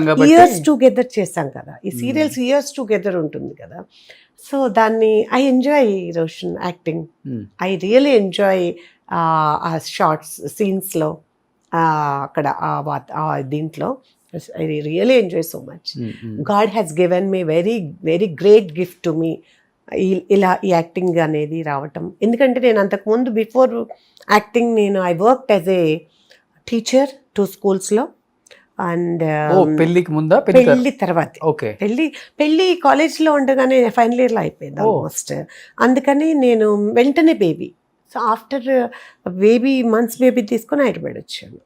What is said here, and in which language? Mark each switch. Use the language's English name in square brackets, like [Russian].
[Telugu] Years together చేశాం కదా, ఈ సీరియల్స్ ఇయర్స్ టుగెదర్ ఉంటుంది కదా. [English] So దాన్ని I enjoy Roshan acting. I really enjoy ఆ shorts సీన్స్లో, [Telugu] అక్కడ దీంట్లో [English] I really enjoy so much. God has given me very, very great gift to me. [Telugu] ఇలా ఈ యాక్టింగ్ అనేది రావటం. ఎందుకంటే నేను అంతకుముందు [English] before acting నేను I worked as a teacher 2 schools and [Telugu] పెళ్లికి ముందా పెళ్లి తర్వాత? ఓకే. పెళ్లి కాలేజ్లో ఉండగానే ఫైనల్ ఇయర్లో అయిపోయింది ఆల్మోస్ట్. అందుకని నేను వెంటనే baby, so after months baby తీసుకొని హైదరాబాద్ వచ్చాను.